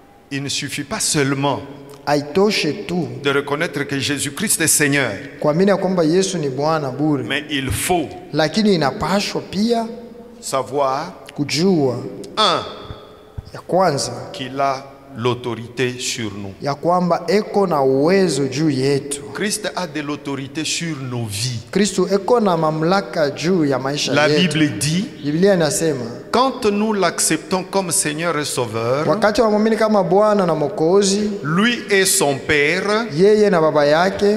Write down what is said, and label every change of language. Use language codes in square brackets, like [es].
[fr] Il ne suffit pas seulement [sw] Haitoshe tu [fr] de reconnaître que Jésus-Christ est Seigneur, [sw] kuamini ya kwamba Yesu ni Bwana bure, [fr] mais il faut [sw] lakini inapashwa pia [fr] savoir, [sw] kujua ya kwanza [fr] qu'il a l'autorité sur nous. [sw] ya kwamba eko na uwezo juu yetu. [fr] Christ a de l'autorité sur nos vies. [sw] Kristo eko na mamlaka juu ya maisha [fr] La [sw] yetu. [fr] Bible dit, [sw] Biblia inasema [fr] quand nous l'acceptons comme Seigneur et Sauveur, [sw] wakati wamwamini kama Bwana na Mwokozi, [fr] lui et son Père [sw] yeye na baba yake